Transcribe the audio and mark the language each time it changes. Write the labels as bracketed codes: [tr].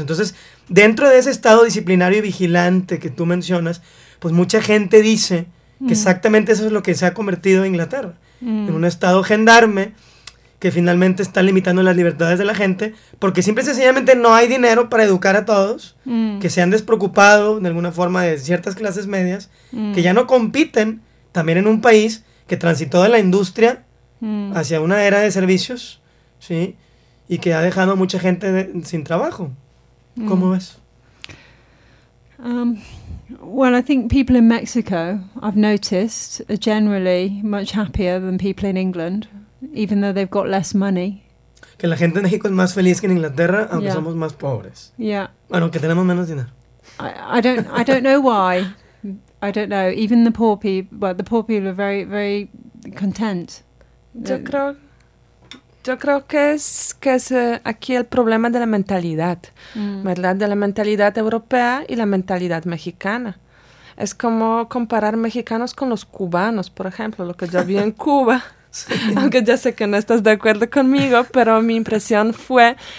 [es] Entonces, dentro de ese estado disciplinario y vigilante que tú mencionas, pues mucha gente dice que exactamente eso es lo que se ha convertido en Inglaterra, en un estado gendarme que finalmente está limitando las libertades de la gente, porque simple y sencillamente no hay dinero para educar a todos, que se han despreocupado de alguna forma de ciertas clases medias, que ya no compiten también en un país que transitó de la industria hacia una era de servicios, ¿sí? Y que ha dejado a mucha gente sin trabajo. ¿Cómo ves? [en] Well, I think people in Mexico, I've noticed, are generally much happier than people in England, even though they've got less money. [es] Que la gente en México es más feliz que en Inglaterra, aunque somos más pobres. [en] Yeah. [es] Bueno, que tenemos menos dinero. [en] I don't know why. I don't know. Even the poor people, well, the poor people are very, very content. [es] Yo creo que es aquí el problema de la mentalidad, ¿verdad? De la mentalidad europea y la mentalidad mexicana. Es como comparar mexicanos con los cubanos, por ejemplo, lo que yo vi en Cuba. Sí. Aunque ya sé que no estás de acuerdo conmigo, pero mi impresión fue